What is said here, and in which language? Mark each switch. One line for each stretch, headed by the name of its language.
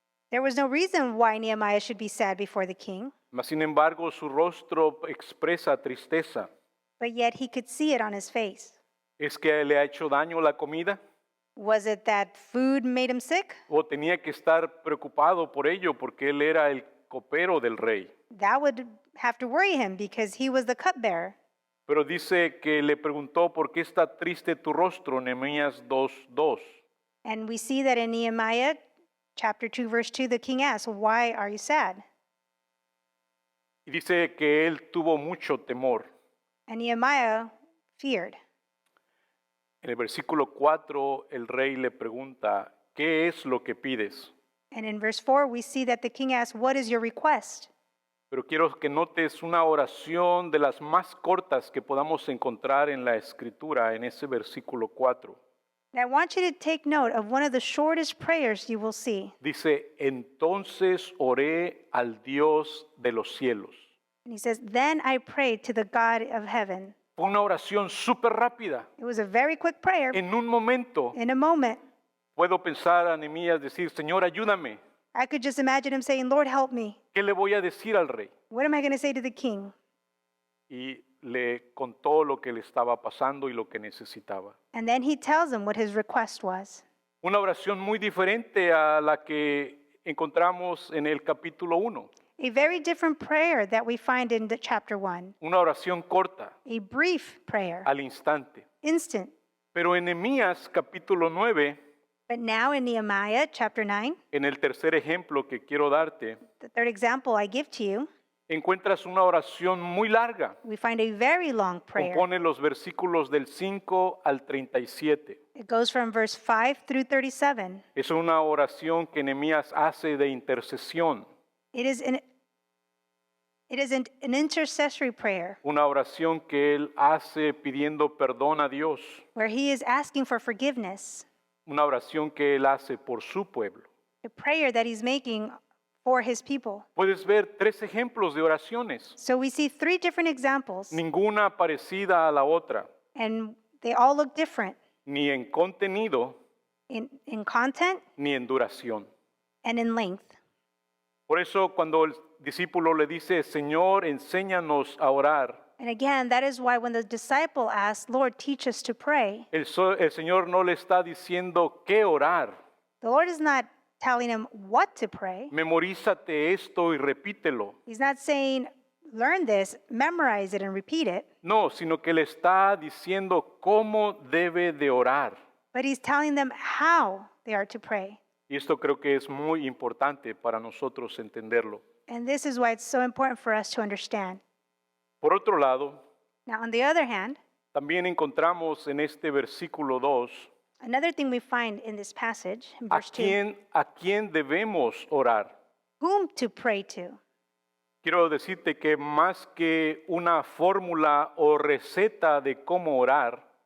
English: There was no reason why Nehemiah should be sad before the king,
Spanish: Mas, sin embargo, su rostro expresa tristeza.
English: but yet he could see it on his face.
Spanish: ¿Es que le ha hecho daño la comida?
English: Was it that food made him sick?
Spanish: ¿O tenía que estar preocupado por ello porque él era el copero del rey?
English: That would have to worry him because he was the cupbearer.
Spanish: Pero dice que le preguntó, ¿por qué está triste tu rostro? Nehemías 2:2.
English: And we see that in Nehemiah chapter 2, verse 2, the king asks, why are you sad?
Spanish: Y dice que él tuvo mucho temor.
English: And Nehemiah feared.
Spanish: En el versículo 4, el rey le pregunta, ¿qué es lo que pides?
English: And in verse 4, we see that the king asks, what is your request?
Spanish: Pero quiero que notes una oración de las más cortas que podamos encontrar en la escritura, en ese versículo 4.
English: And I want you to take note of one of the shortest prayers you will see.
Spanish: Dice, entonces oré al Dios de los cielos.
English: And he says, then I prayed to the God of heaven.
Spanish: Fue una oración súper rápida.
English: It was a very quick prayer.
Spanish: En un momento
English: In a moment,
Spanish: puedo pensar a Nehemías decir, Señor, ayúdame.
English: I could just imagine him saying, Lord, help me.
Spanish: ¿Qué le voy a decir al rey?
English: What am I going to say to the king?
Spanish: Y le contó lo que le estaba pasando y lo que necesitaba.
English: And then he tells him what his request was.
Spanish: Una oración muy diferente a la que encontramos en el capítulo 1.
English: A very different prayer that we find in the chapter 1.
Spanish: Una oración corta,
English: A brief prayer,
Spanish: al instante.
English: instant.
Spanish: Pero en Nehemías capítulo 9,
English: But now in Nehemiah chapter 9,
Spanish: en el tercer ejemplo que quiero darte,
English: the third example I give to you,
Spanish: encuentras una oración muy larga.
English: we find a very long prayer.
Spanish: Compone los versículos del 5 al 37.
English: It goes from verse 5 through 37.
Spanish: Es una oración que Nehemías hace de intercesión,
English: It is an intercessory prayer
Spanish: una oración que él hace pidiendo perdón a Dios,
English: where he is asking for forgiveness,
Spanish: una oración que él hace por su pueblo.
English: a prayer that he's making for his people.
Spanish: Puedes ver 3 ejemplos de oraciones,
English: So we see 3 different examples,
Spanish: ninguna parecida a la otra,
English: and they all look different
Spanish: ni en contenido
English: in content
Spanish: ni en duración.
English: and in length.
Spanish: Por eso cuando el discípulo le dice, Señor, enséñanos a orar,
English: And again, that is why when the disciple asked, Lord, teach us to pray,
Spanish: el Señor no le está diciendo qué orar.
English: the Lord is not telling him what to pray.
Spanish: Memorízate esto y repítelo.
English: He's not saying, learn this, memorize it, and repeat it.
Spanish: No, sino que le está diciendo cómo debe de orar.
English: But he's telling them how they are to pray.
Spanish: Y esto creo que es muy importante para nosotros entenderlo.
English: And this is why it's so important for us to understand.
Spanish: Por otro lado,
English: Now, on the other hand,
Spanish: también encontramos en este versículo 2
English: another thing we find in this passage, in verse 2,
Spanish: a quién debemos orar.
English: whom to pray to.
Spanish: Quiero decirte que más que una fórmula o receta de cómo orar,